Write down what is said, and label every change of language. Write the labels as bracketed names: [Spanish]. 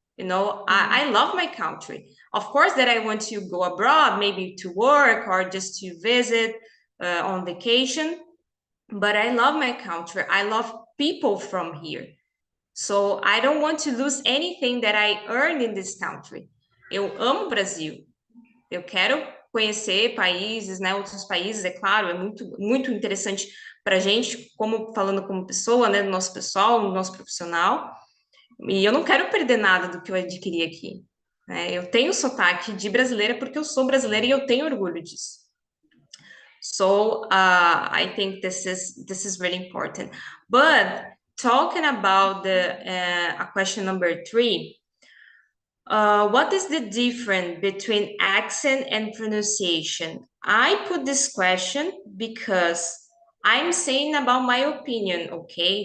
[English] You know, I love my country. Of course, that I want to go abroad, maybe to work or just to visit on vacation. But I love my country. I love people from here. So I don't want to lose anything that I earned in this country. [Portuguese] Eu amo Brasil. Eu quero conhecer países, né, outros países, é claro, é muito interessante para a gente, como falando como pessoa, né, do nosso pessoal, do nosso profissional, e eu não quero perder nada do que eu adquiri aqui, né? Eu tenho sotaque de brasileira porque eu sou brasileira e eu tenho orgulho disso. [English] So I think this is really important. But talking about a question number 3. What is the difference between accent and pronunciation? I put this question because I'm saying about my opinion, okay?